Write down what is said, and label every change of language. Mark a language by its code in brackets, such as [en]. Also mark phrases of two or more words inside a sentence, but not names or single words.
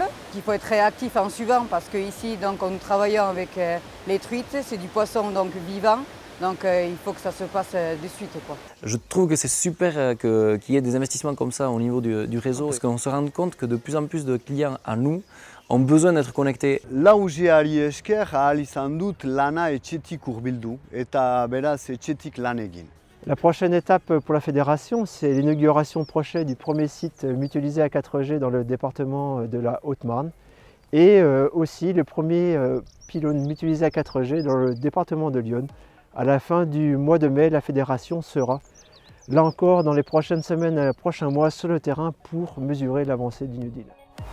[fr] Il faut être réactif en suivant parce qu'ici, nous travaillons avec les truites, c'est du poisson donc, vivant. Donc il faut que ça se passe de suite. Je trouve que c'est super qu'il y ait des investissements comme ça au niveau du réseau, parce qu'on se rend compte que de plus en plus de clients à nous ont besoin d'être connectés. [eu] Laugiari esker ahal izan dut lana etxetik hurbildu eta beraz etxetik lan egin. [fr] La prochaine étape pour la fédération, c'est l'inauguration prochaine du premier site mutualisé à 4G dans le département de la Haute-Marne et aussi le premier pylône mutualisé à 4G dans le département de l'Yonne. À la fin du mois de mai, la fédération sera, là encore, dans les prochaines semaines et les prochains mois, sur le terrain pour mesurer l'avancée du New Deal.